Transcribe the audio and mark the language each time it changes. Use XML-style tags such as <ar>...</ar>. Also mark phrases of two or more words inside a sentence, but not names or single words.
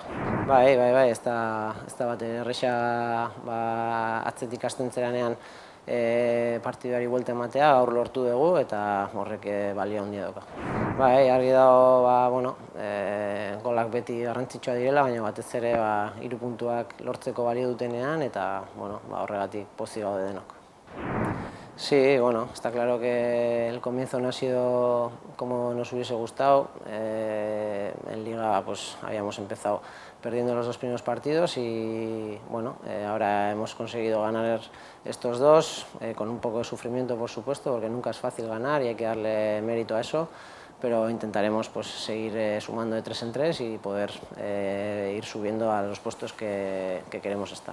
<eu>Bai, ez da bat erresa atzetik hasten zeranean partiduari buelta ematea, gaur lortu dugu eta horrek balio handia dauka. Bai, argi dago golak beti garrantzitsua direla, baina batez ere 3 puntuak lortzeko balio dutenean eta horregatik pozik gaude denok.</eu> <es>Sí, bueno, está claro que el comienzo no ha sido como nos hubiese gustado. En Liga habíamos empezado perdiendo los 2 primeros partidos y ahora hemos conseguido ganar estos 2 con un poco de sufrimiento, por supuesto, porque nunca es fácil ganar y hay que darle mérito a eso, pero intentaremos seguir sumando de 3 en 3 y poder ir subiendo a los puestos que queremos estar.</es>